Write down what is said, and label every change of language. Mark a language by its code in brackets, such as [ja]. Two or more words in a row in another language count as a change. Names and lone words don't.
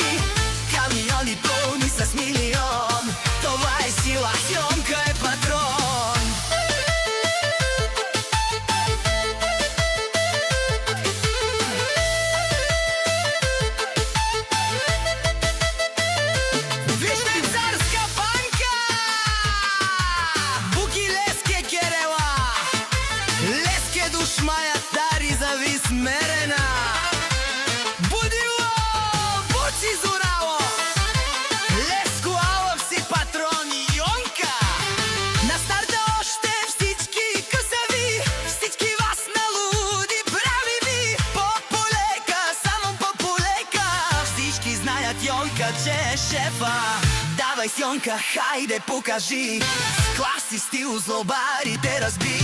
[bg] Камиони пълни с милион, това е сила, Йонка е патрон. Вижте царска банка! [rom] Буки леске керела, леске душмаја тари зави смерена. Будило, буци зурало, леско алав си патрон Йонка. [bg] На старта още всички късави, всички вас налуди прави ви. По-полека, само по-полека, всички знаят Йонка, че е шефа. Давай, Йонка, хайде покажи с клас и стил злобарите разби.